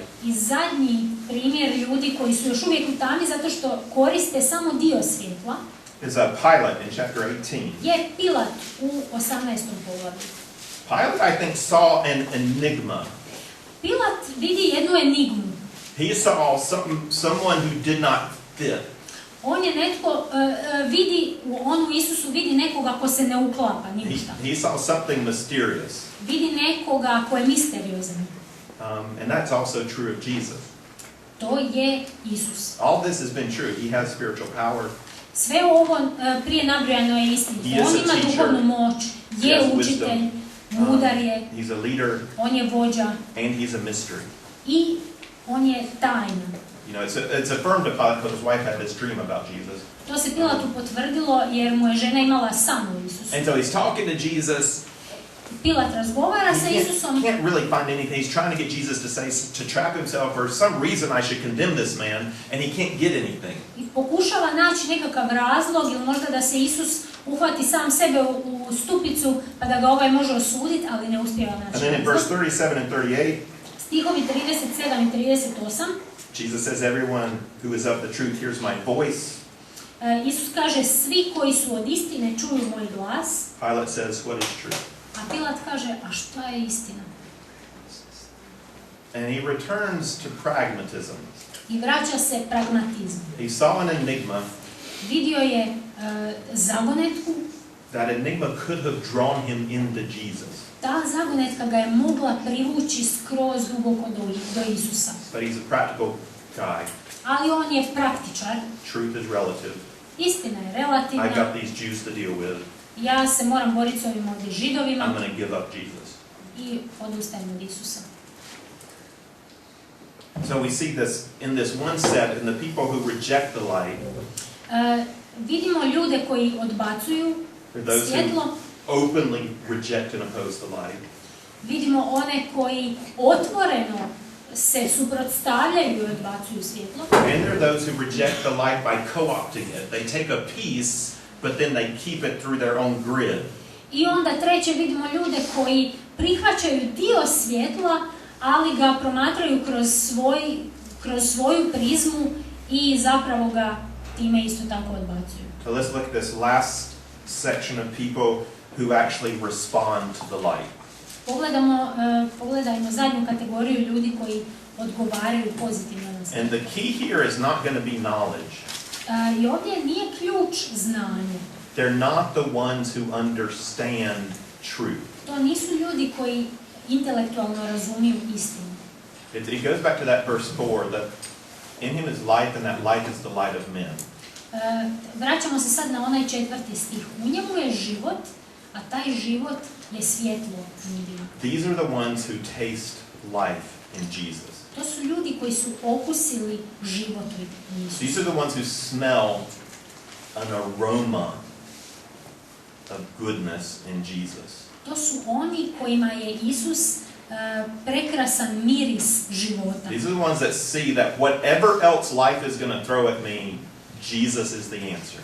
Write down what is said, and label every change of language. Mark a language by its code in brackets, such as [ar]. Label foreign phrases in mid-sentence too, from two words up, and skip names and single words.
[hr] I zadnji primjer ljudi koji su još uvijek u tami zato što koriste samo dio svjetla [en] is Pilate in chapter 18. [hr] je Pilat u 18. poglavlju. [en] Pilate, I think, saw an enigma. [hr] Pilat vidi jednu enigmu. [en] He saw someone who did not fit. [hr] On je netko, on u Isusu vidi nekoga ko se ne uklapa, ni ništa. [en] He saw something mysterious. [hr] Vidi nekoga ko je misteriozan. [en] And that's also true of Jesus. [hr] To je Isus. [en] All this has been true. He has spiritual power. [hr] Sve ovo prije nabrojano je istinito. [en] He is [hr] On [en] a [hr] ima [en] teacher. [hr] duhovnu moć, [en] He [hr] je [en] has [hr] učitelj, [en] wisdom. [hr] mudar je, [en] He's a leader, [hr] on je vođa [en] and he's a mystery. [hr] i on je tajna. [en] You know, it's affirmed to Pilate because his wife had this dream about Jesus. [hr] To se Pilatu potvrdilo jer mu je žena imala san o Isusu. [en] And so he's talking to Jesus. [hr] Pilat razgovara sa [en] He [hr] Isusom. [en] can't really find anything. He's trying to get Jesus to trap himself. For some reason, I should condemn this man, and he can't get anything. [hr] I pokušava naći nekakav razlog ili možda da se Isus uhvati sam sebe u stupicu pa da ga ovaj može osuditi, ali ne uspijeva naći. [en] And then in verse 37 and 38, [hr] Stihovi 37 i 38, [en] Jesus says, "Everyone who is of the truth hears my voice." [hr] Isus kaže, svi koji su od istine čuju moj glas. [en] Pilate says, "What is truth?" [hr] A Pilat kaže, a šta je istina? [en] And he returns to pragmatism. [hr] I vraća se pragmatizmu. [en] He saw an enigma. [hr] Vidio je zagonetku. [en] That enigma could have drawn him into Jesus. [hr] Ta zagonetka ga je mogla privući skroz duboko do Isusa. [en] But he's a practical guy. [hr] Ali on je praktičar. [en] Truth is relative. [hr] Istina je [en] I [hr] relativna. [en] got these Jews to deal with. [hr] Ja se moram boriti s ovim ovdje [en] I'm [hr] Židovima [en] going to give up Jesus. [hr] i odustajem od Isusa. [en] So we see this in this one set, in the people who reject the light. [hr] vidimo ljude koji odbacuju svjetlo, [en] openly reject and oppose the light. [hr] vidimo one koji otvoreno se suprotstavljaju i odbacuju svjetlo. [en] And there are those who reject the light by co-opting it. They take a piece, but then they keep it through their own grid. [hr] I onda treće vidimo ljude koji prihvaćaju dio svjetla, ali ga promatraju kroz svoju prizmu i zapravo ga time isto tako odbacuju. [en] So let's look at this last section of people who actually respond to the light. [hr] Pogledajmo zadnju kategoriju ljudi koji odgovaraju pozitivno na svjetlo. [en] And the key here is not going to be knowledge. [hr] I ovdje nije ključ znanje. [en] They're not the ones who understand truth. [hr] To nisu ljudi koji intelektualno razumiju istinu. [en] It goes back to that verse 4, that in him is light and that light is the light of men. [hr] Vraćamo se sad na onaj 4. stih. U njemu je život, a taj život je svjetlo ljudima. [en] These are the ones who taste life in Jesus. [hr] To su ljudi koji su okusili život u Isusu. [en] These are the ones who smell an aroma of goodness in Jesus. [hr] To su oni kojima je Isus prekrasan miris života. [en] These are the ones that see that whatever else life is going to throw at me, Jesus is the answer.